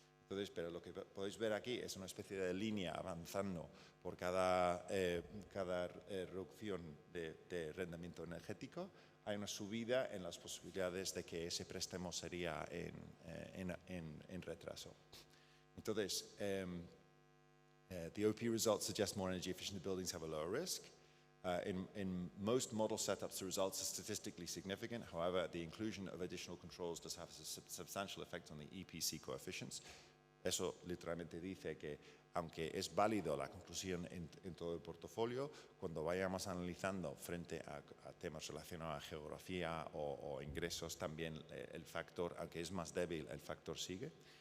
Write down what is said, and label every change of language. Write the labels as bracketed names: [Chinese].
[Spanish] Entonces, pero lo que podéis ver aquí es una especie de línea avanzando por cada reducción de rendimiento energético. Hay una subida en las posibilidades de que ese préstamo sería en retraso. [English] Entonces, the OP results suggest more energy efficient buildings have a lower risk. In most model setups, the results are statistically significant. However, the inclusion of additional controls does have a substantial effect on the EPC coefficients. [Spanish] Eso literalmente dice que, aunque es válido la conclusión en todo el portafolio, cuando vayamos analizando frente a temas relacionados a geografía o ingresos, también el factor, aunque es más débil, el factor sigue.